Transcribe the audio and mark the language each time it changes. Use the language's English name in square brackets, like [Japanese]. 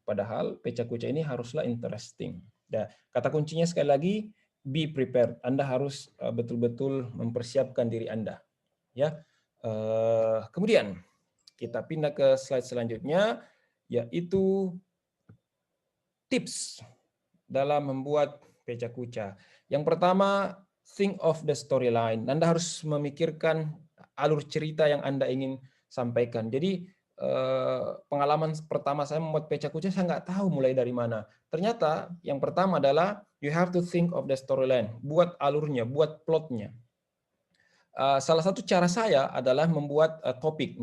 [Indonesian] Padahal pecah kuca ini haruslah [English] interesting. [Indonesian] Nah, kata kuncinya sekali lagi, [English] be prepared. [Indonesian] Anda harus betul-betul mempersiapkan diri Anda. Ya. Kemudian kita pindah ke slide selanjutnya, yaitu tips dalam membuat pecah kuca. Yang pertama, [English] think of the storyline. [Indonesian] Anda harus memikirkan alur cerita yang Anda ingin sampaikan. Jadi pengalaman pertama saya membuat pecah kuca, saya nggak tahu mulai dari mana. Ternyata yang pertama adalah [English] you have to think of the storyline. [Indonesian] Buat alurnya, buat plotnya. Salah satu cara saya adalah membuat topik.